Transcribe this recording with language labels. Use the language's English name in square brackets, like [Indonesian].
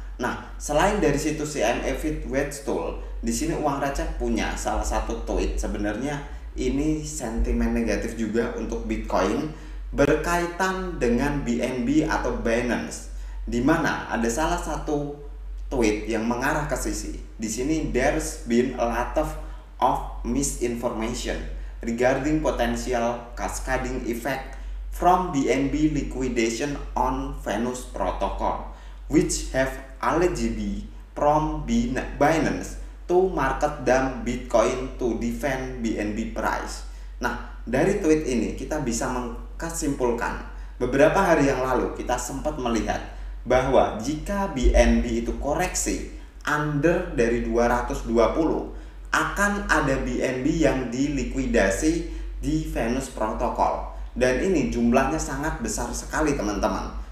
[Indonesian] Nah, selain dari situs CME FitWatch Tool, di sini Uang Receh punya salah satu tweet. Sebenarnya ini sentimen negatif juga untuk Bitcoin berkaitan dengan BNB atau Binance, di mana ada salah satu tweet yang mengarah ke sisi. Di sini [English] there's been a lot of misinformation regarding potential cascading effect from BNB liquidation on Venus protocol, which have allegedly from Binance to market dump Bitcoin to defend BNB price. [Indonesian] Nah, dari tweet ini kita bisa mengkesimpulan beberapa hari yang lalu kita sempat melihat bahwa jika BNB itu koreksi under dari 220, akan ada BNB yang dilikuidasi di Venus protocol, dan ini jumlahnya sangat besar sekali, teman-teman.